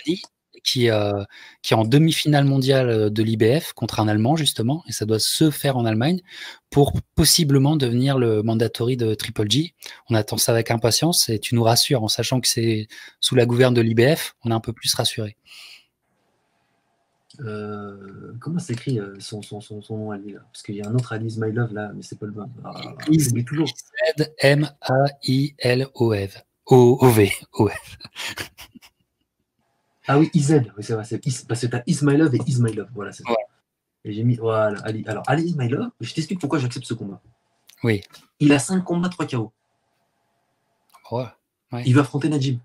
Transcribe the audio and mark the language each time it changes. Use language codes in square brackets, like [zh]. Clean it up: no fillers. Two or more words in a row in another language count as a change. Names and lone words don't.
[fr] Patrice Boldy, qui est en demi-finale mondiale de l'IBF contre un Allemand, justement, et ça doit se faire en Allemagne pour possiblement devenir le mandatory de Triple G. On attend ça avec impatience et tu nous rassures en sachant que c'est sous la gouverne de l'IBF, on est un peu plus rassuré. Comment s'écrit son nom à lui là? Parce qu'il y a un autre Ali Ismailov là, mais c'est pas le bon. J'oublie toujours. Z-M-A-I-L-O-V. O-V. Ah oui, IZ, oui, c'est vrai. Parce que tu as Ismailov et Ismailov. Voilà, c'est ça. Ouais. Et j'ai mis. Voilà, Ali. Alors, Ali Ismailov, je t'explique pourquoi j'accepte ce combat. Oui. Il a 5 combats, 3 KO. Ouais. Il va affronter Najib.